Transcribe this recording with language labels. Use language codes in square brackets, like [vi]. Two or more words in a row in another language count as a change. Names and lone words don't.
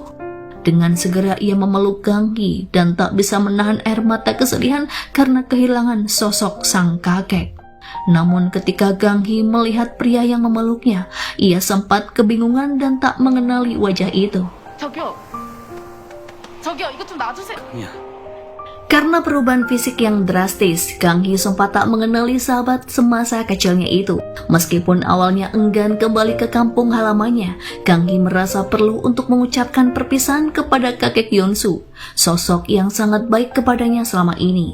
[id] Dengan segera ia memeluk Gang Hee dan tak bisa menahan air mata kesedihan karena kehilangan sosok sang kakek. Namun ketika Gang Hee melihat pria yang memeluknya, ia sempat kebingungan dan tak mengenali wajah itu. [ko] 저기요, 이것 좀 놔주세요. [id] Karena perubahan fisik yang drastis, Gang Hee sempat tak mengenali sahabat semasa kecilnya itu. Meskipun awalnya enggan kembali ke kampung halamannya, Gang Hee merasa perlu untuk mengucapkan perpisahan kepada kakek Yeonsu, sosok yang sangat baik kepadanya selama ini.